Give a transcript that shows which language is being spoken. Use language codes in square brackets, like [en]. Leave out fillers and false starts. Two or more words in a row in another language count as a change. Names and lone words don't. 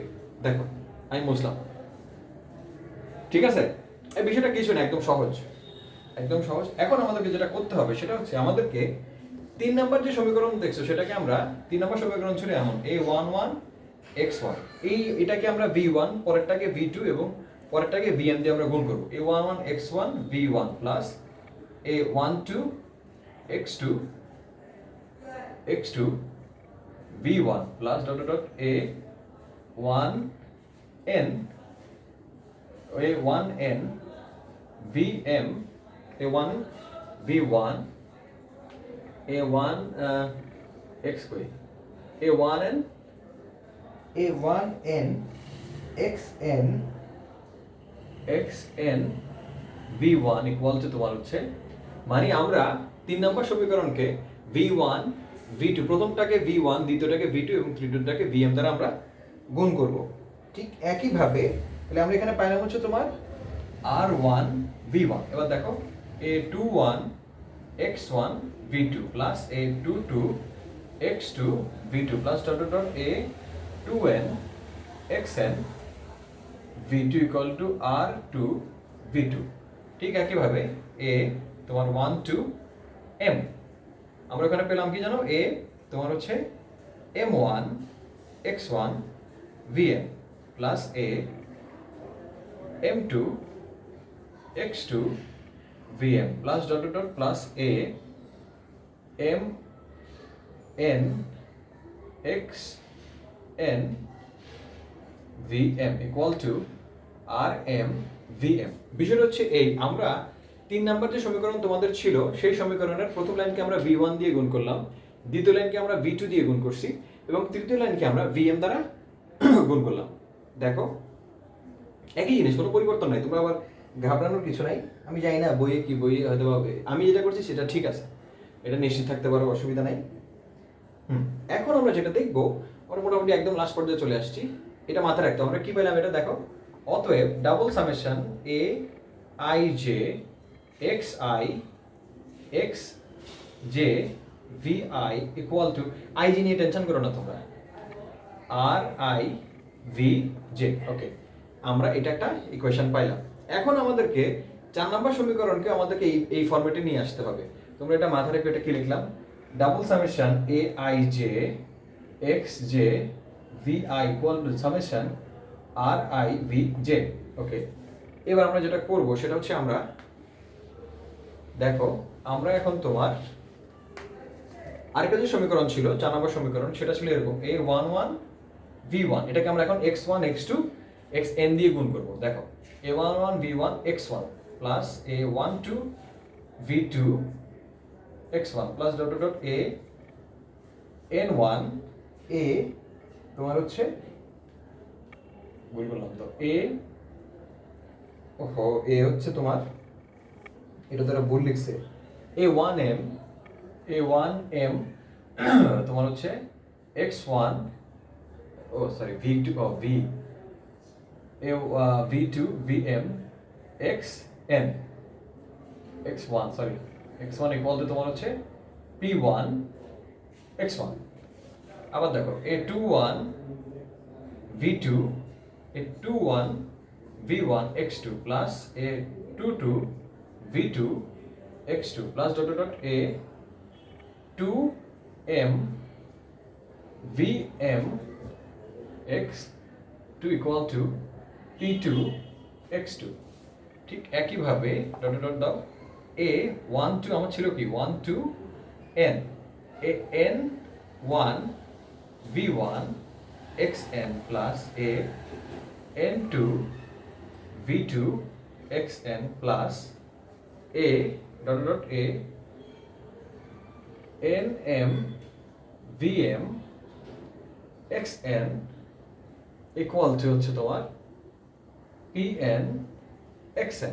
[bn] দেখো আমি মুছলাম, ঠিক আছে, এই বিষয়টা কিছু না, একদম সহজ, একদম সহজ। এখন আমাদেরকে যেটা করতে হবে সেটা হচ্ছে আমাদেরকে 3 নাম্বার যে সমীকরণ দেখছো সেটাকে আমরা 3 নাম্বার সমীকরণ ছিল এমন a11 x1, এটাকে আমরা v1, পরেরটাকে v2 এবং পরেরটাকে vm দিয়ে আমরা গুণ করব। [en] a11 x1 v1 plus a12 x2 x2 v1 plus dot dot a1n [bn] a1n vm a1 v1 a1 x square a1n xn xn v1 [en] equal to [bn] তোমার হচ্ছে, মানে আমরা 3 নম্বর সমীকরণকে v1 v2, প্রথমটাকে v1, দ্বিতীয়টাকে v2 এবং তৃতীয়টাকে vm দ্বারা আমরা গুণ করব। ঠিক একই ভাবে তাহলে আমরা এখানে পাইলাম হচ্ছে তোমার r1 v1, এবার দেখো a21 x1 v2 [en] plus a22 x2 v2 plus dot dot dot a2n xn v2 equal to [bn] r2 v2। ঠিক একইভাবে a তোমার 1 2 m, আমরা এখানে পেলাম কি জানো, a তোমার হচ্ছে m1 x1 vm plus a [en] m2 x2 vm plus dot dot dot plus a m n x n vm equal to r m vm। [bn] বিষয়টা হচ্ছে এই, আমরা 3 নাম্বার যে সমীকরণ তোমাদের ছিল সেই সমীকরণের প্রথম লাইনকে আমরা v1 দিয়ে গুণ করলাম, দ্বিতীয় লাইনকে আমরা v2 দিয়ে গুণ করছি এবং তৃতীয় লাইনকে আমরা vm দ্বারা গুণ করলাম। দেখো একই জিনিস, কোনো পরিবর্তন নাই, তোমরা আবার ঘাবড়ানোর কিছু নাই। আমি জানি না বইয়ে কি, বইয়ে হয়তো আমি যেটা করছি সেটা ঠিক আছে, এটা নিশ্চিত থাকতে পারো, অসুবিধা নাই। এখন আমরা যেটা দেখবো, আমরা মোটামুটি একদম লাস্ট পর্যায়ে চলে আসছি, এটা মাথায় রাখতে আমরা কি পেলাম এটা দেখো। অতএব [en] double summation [bn] a i j x i x j v i [en] equal to, [bn] i j নিয়ে টেনশন করো না তোমরা, r i v j। ওকে, আমরা এটা একটা ইকুয়েশন পাইলাম। এখন আমাদেরকে 4 নম্বর সমীকরণকে আমাদেরকে এই ফরম্যাটে নিয়ে আসতে হবে। তোমরা এটা মাথায় রেখে এটা কি লিখলাম, [en] double summation [bn] a i j x j v i [en] equal to summation [bn] r i v j। ওকে, এবার আমরা যেটা করব সেটা হচ্ছে আমরা দেখো, আমরা এখন তোমার আরেকটা যে সমীকরণ ছিল 4 নম্বর সমীকরণ, সেটা ছিল এরকম a11 v1, এটাকে আমরা এখন x1 x2 xn দিয়ে গুণ করব। [en] দেখো a11 v1 x1 plus a12 v2 x1 plus dot dot a [bn] n1 a তোমার হচ্ছে ভুল বললাম তো, a ওহো a হচ্ছে তোমার, এটা তারা ভুল লিখছে, a1m তোমার হচ্ছে x1, ও সরি v2 ও v v2 vm xn x1 সরি x1 [en] equal to [bn] তোমার হচ্ছে p1 x1। আবার দেখো [en] a21 v2 a21 v1 x2 plus a22 v2 x2 plus dot dot a2m vm x2 equal to p2 x2. [bn] ঠিক একইভাবে [en] dot dot [bn] দাও a12 আমার ছিল কি 1 2 n [en] n1 v1 xn plus a n2 v2 xn plus a dot dot a nm vm xn equal to [bn] হচ্ছে তোমার [en] pn xn